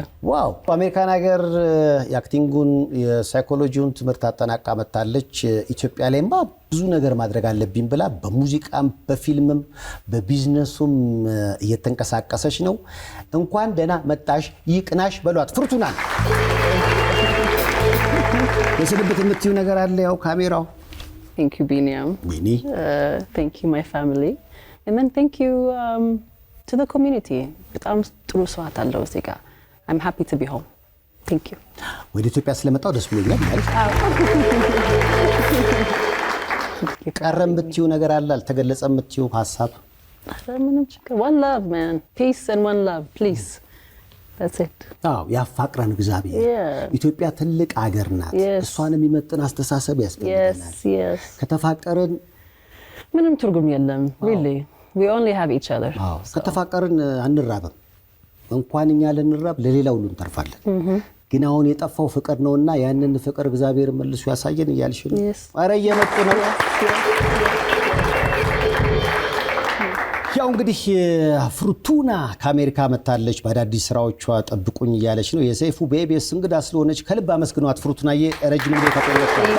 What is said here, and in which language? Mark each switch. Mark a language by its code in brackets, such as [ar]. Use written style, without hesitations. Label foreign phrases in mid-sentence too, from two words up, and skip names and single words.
[am] ዋው በአሜሪካን ሀገር የአክቲንጉን የሳይኮሎጂውን ትምህርት አጠናቃ መጣለች። ኢትዮጵያ ላይማ ብዙ ነገር ማድረግ አለብኝ ብላ በሙዚቃም በፊልምም በቢዝነሱም እየተንቀሳቀሰች ነው። እንኳን ደህና መጣሽ ይቅናሽ በሏት ፍሩቱናን። የስልብት የምትይው ነገር አለ? ያው ካሜራው [en] Thank you, Binyam. Winnie. Thank you, my family. And then thank you to the community. [am] በጣም ጥሩ ሰው አለው እዚህ ጋር. [en] I'm happy to be home. Thank you. [am] ወደ ኢትዮጵያ ስለመጣው ደስ ብሎኛል ማለት ቀረ የምትይው ነገር አለ? አልተገለጸ የምትይው ሀሳብ? ምንም ችግር [en] one love, man. Peace and one love, please. That's it. [am] ያፋቅረን እግዚአብሔር። ኢትዮጵያ ትልቅ ሀገር ናት። እሷን የሚመጥን አስተሳሰብ ያስፈልገናል። [en] Yes. [am] ከተፋቀርን ምንም ትርጉም የለም። [en] Really. We only have each other. [am] ከተፋቀርን አንራብም። እንኳን እኛ ልንራብ ለሌላ ሁሉ እንተርፋለን። ግን አሁን የጠፋው ፍቅር ነውና ያንን ፍቅር እግዚአብሔር መልሶ ያሳየን እያልሽ ነው። ኧረ እየመጡ ነው። ያው እንግዲህ ፍሩቱና ከአሜሪካ መጣለች። በአዳዲስ ስራዎቿ ጠብቁኝ እያለች ነው። የሰይፉ በኢቢኤስ እንግዳ ስለሆነች ከልብ አመስግኗት ፍሩቱናዬ። ረጅም ጊዜ ተቆየች።